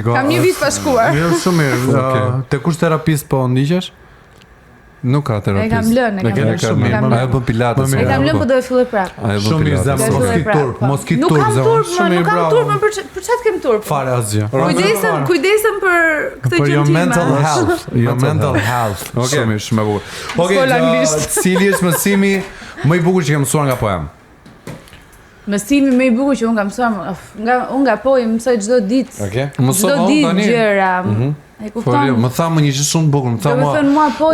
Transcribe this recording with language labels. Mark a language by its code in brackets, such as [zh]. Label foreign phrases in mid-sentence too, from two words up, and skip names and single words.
[sq] Kam një vit pa shkuar. Jo, shumë mirë. Te kush terapist po ndiqesh? Nuk ka terapist. E kam lënë, e kam lënë. Ajo bën pilates. E kam lënë, po do e filloj prapë. Ajo bën Shumë mirë, pilates. zemë, mos ki turp, mos ki turp, Nuk kam zemë. turp, Shumë nuk mirë, kam bravo. turp, për çfarë kem turp? Fare asgjë. Kujdesem për këtë Për gjë [en] your time. mental health, your mental health. [sq] Shumë mirë, shumë e bukur. Okej, S'fol anglisht. cili është mësimi më i bukur që ke mësuar nga poem? Mësimi më i bukur që unë kam mësuar, unë nga poj mësoj çdo ditë. Okej. Çdo ditë gjëra. E Po kupton? më tha më një gjë shumë bukur, më tha Do me mua. thënë mua po,